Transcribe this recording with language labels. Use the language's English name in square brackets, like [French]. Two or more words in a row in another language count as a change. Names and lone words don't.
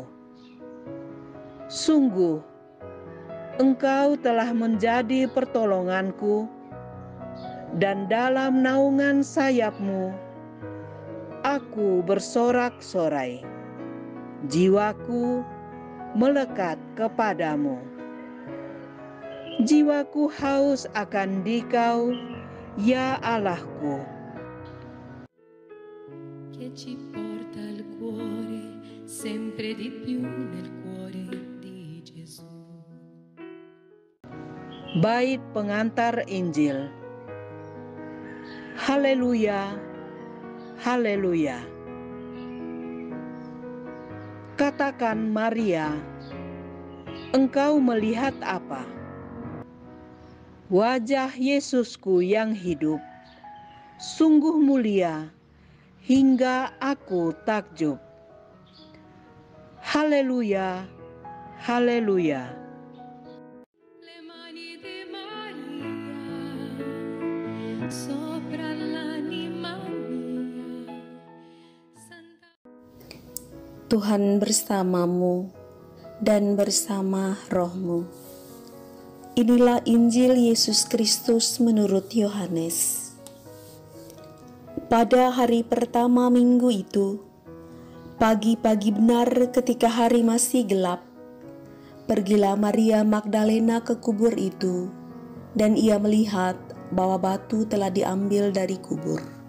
[Indonesian] Sungguh, Engkau telah menjadi pertolonganku, dan dalam naungan sayap-Mu, aku bersorak-sorai. Jiwaku melekat kepadamu. Jiwaku haus akan Dikau, ya Allahku. [Italian] Che ci porta il cuore sempre di più nel cuore di Gesù. [Indonesian] Bait pengantar Injil. Haleluya, haleluya. Katakan Maria, engkau melihat apa? Wajah Yesusku yang hidup, sungguh mulia hingga aku takjub. Haleluya, haleluya. [Italian] Le mani di Maria sopra l'anima mia. [Indonesian] Tuhan bersamamu dan bersama rohmu. Inilah Injil Yesus Kristus menurut Yohanes. Pada hari pertama minggu itu, pagi-pagi benar ketika hari masih gelap, pergilah Maria Magdalena ke kubur itu, dan ia melihat bahwa batu telah diambil dari kubur.